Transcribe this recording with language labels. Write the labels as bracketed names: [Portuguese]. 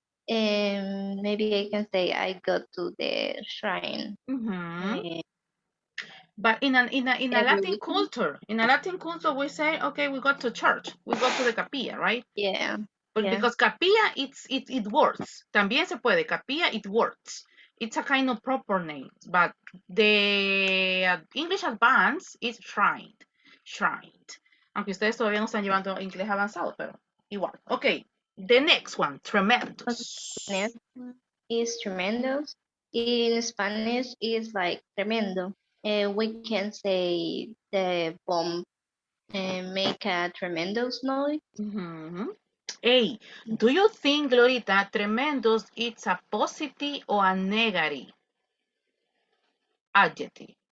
[English] And maybe I can say I go to the shrine. But in a Every Latin culture, we say, okay, we go to church, we go to the capilla, right? Yeah. But because capilla, it works. [Spanish] También se puede, capilla, [English] it works. It's a kind of proper name, but the English advanced is shrine. [Spanish] Aunque ustedes todavía no están llevando inglés avanzado, pero igual. [English] Okay, the next one, tremendous. Next one is tremendous. In Spanish, is like tremendo. We can say the bomb make a tremendous noise. Hey, do you think, Glorita, tremendous it's a positive or a negative adjective?